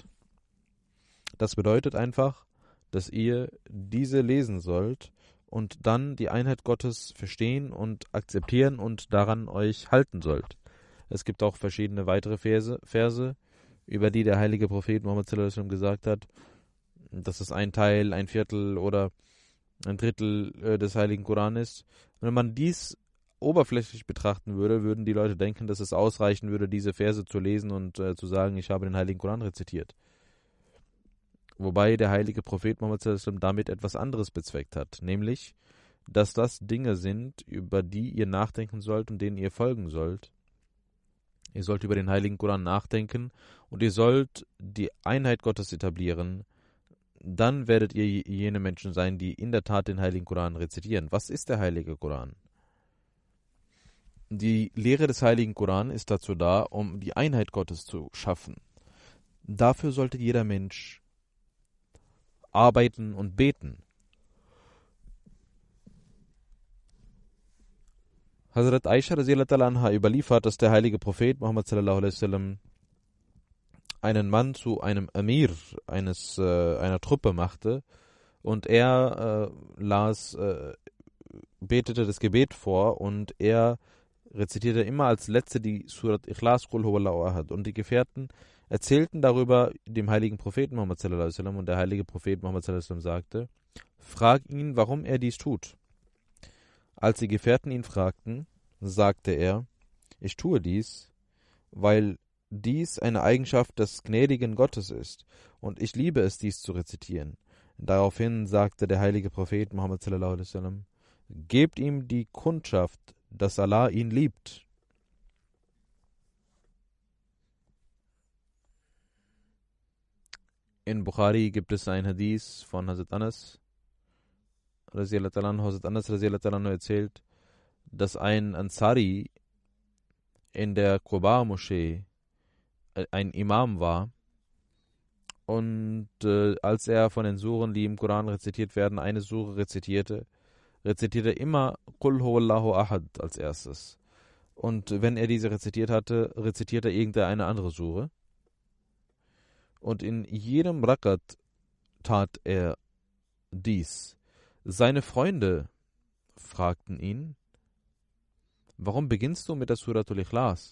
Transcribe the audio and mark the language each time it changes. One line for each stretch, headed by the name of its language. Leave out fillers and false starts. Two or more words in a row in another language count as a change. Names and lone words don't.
German: Das bedeutet einfach, dass ihr diese lesen sollt und dann die Einheit Gottes verstehen und akzeptieren und daran euch halten sollt. Es gibt auch verschiedene weitere Verse, über die der heilige Prophet Muhammad
Arabic: صلى الله عليه وسلم
German: gesagt hat, dass es ein Teil, ein Viertel oder ein Drittel des heiligen Koran ist. Und wenn man dies oberflächlich betrachten würde, würden die Leute denken, dass es ausreichen würde, diese Verse zu lesen und zu sagen, ich habe den heiligen Koran rezitiert. Wobei der heilige Prophet Muhammad
Arabic: صلى الله عليه وسلم
German: damit etwas anderes bezweckt hat, nämlich, dass das Dinge sind, über die ihr nachdenken sollt und denen ihr folgen sollt. Ihr sollt über den heiligen Koran nachdenken und ihr sollt die Einheit Gottes etablieren. Dann werdet ihr jene Menschen sein, die in der Tat den heiligen Koran rezitieren. Was ist der heilige Koran? Die Lehre des heiligen Koran ist dazu da, um die Einheit Gottes zu schaffen. Dafür sollte jeder Mensch arbeiten und beten. Hazrat Aisha
Arabic: رضي الله عنها
German: überliefert, dass der heilige Prophet Muhammad
Arabic: صلى الله عليه وسلم
German: einen Mann zu einem Amir einer Truppe machte und er betete das Gebet vor und er rezitierte immer als letzte die Surat Ikhlas
Arabic: قل هو الله أحد
German: und die Gefährten erzählten darüber dem heiligen Propheten Muhammad
Arabic: صلى الله عليه وسلم
German: und der heilige Prophet Muhammad
Arabic: صلى الله عليه وسلم
German: sagte: Frag ihn, warum er dies tut. Als die Gefährten ihn fragten, sagte er: Ich tue dies, weil dies eine Eigenschaft des gnädigen Gottes ist und ich liebe es, dies zu rezitieren. Daraufhin sagte der heilige Prophet Muhammad
Arabic: صلى الله عليه وسلم:
German: Gebt ihm die Kundschaft, dass Allah ihn liebt. In Bukhari gibt es ein Hadith von Hazrat Anas
Arabic: رضي الله عنه.
German: Hazrat Anas
Arabic: رضي الله عنه
German: erzählt, dass ein Ansari in der Quba-Moschee ein Imam war und als er von den Suren, die im Koran rezitiert werden, eine Sure rezitierte immer
Arabic: قل هو الله أحد
German: als erstes. Und wenn er diese rezitiert hatte, rezitierte er irgendeine andere Sure. Und in jedem Rakat tat er dies. Seine Freunde fragten ihn: Warum beginnst du mit der Suratul Ikhlas?